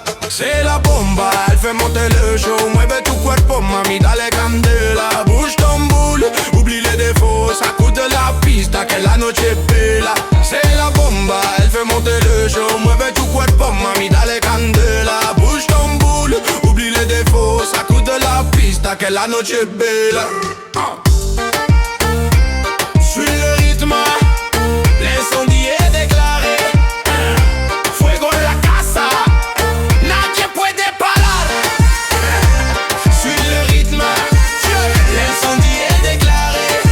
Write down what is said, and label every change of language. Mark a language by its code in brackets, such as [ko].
[fr] C'est la bomba, elle fait monter le show. [es] Mueve tu cuerpo, mami, dale candela. [fr] Bouge ton boule, oublie les défauts. [es] Sacude la pista, que la noche es bella. [fr] C'est la bomba, elle fait monter le show. [es] Mueve tu cuerpo, mami, dale candela. [fr] Bouge ton boule, oublie les défauts. [es] Sacude la pista, que la noche es bella. [fr] Suis le rythme, l'incendie est déclaré. [es] Fuego en la casa, nadie puede parar. [fr] Suis le rythme, l'incendie est déclaré.